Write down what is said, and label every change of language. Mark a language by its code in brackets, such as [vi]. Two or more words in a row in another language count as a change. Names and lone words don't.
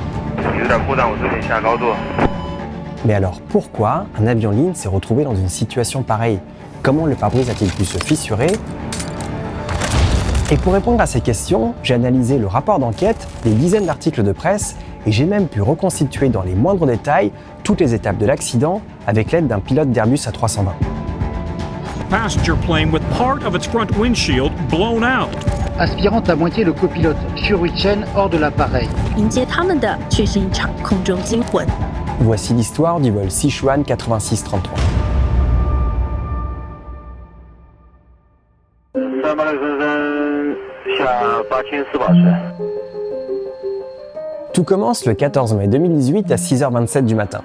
[fr] Mais alors pourquoi un avion ligne s'est retrouvé dans une situation pareille? Comment le pare-brise a-t-il pu se fissurer? Et pour répondre à ces questions, j'ai analysé le rapport d'enquête, des dizaines d'articles de presse et j'ai même pu reconstituer dans les moindres détails toutes les étapes de l'accident avec l'aide d'un pilote d'Airbus A320. [en] Passenger plane with part of its front windshield blown out. [fr] Aspirant à moitié le copilote Xu Ruichen hors de l'appareil. [zh] 迎接他们的却是一场空中惊魂。 [fr] Voici l'histoire du vol Sichuan 8633. Tout commence le 14 mai 2018 à 6h27 du matin.